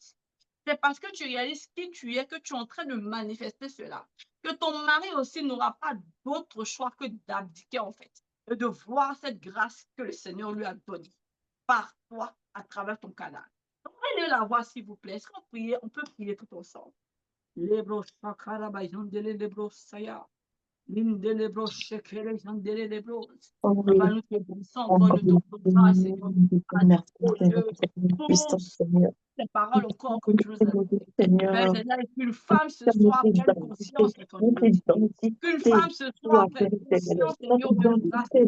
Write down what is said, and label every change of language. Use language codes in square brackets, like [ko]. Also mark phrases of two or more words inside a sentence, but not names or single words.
[fr] C'est parce que tu réalises qui tu es que tu es en train de manifester cela. Que ton mari aussi n'aura pas d'autre choix que d'abdiquer en fait. Et de voir cette grâce que le Seigneur lui a donnée par toi à travers ton canal. Donc, allez la voir s'il vous plaît. Est-ce qu'on peut prier tout ensemble? Lebro shakara bayandele lebro saya. L'indelebro shekere jandelebro. Oh oui, Papa, nous te bénissons on encore, nous te grâce, Seigneur, à merci Dieu, pour puissant Seigneur. ces paroles encore que tu nous as données. Père Seigneur, Seigneur, qu'une femme ce soir prenne conscience de ton notre identité. Qu'une identité, femme ce soir prenne conscience, notre Seigneur, de grâce de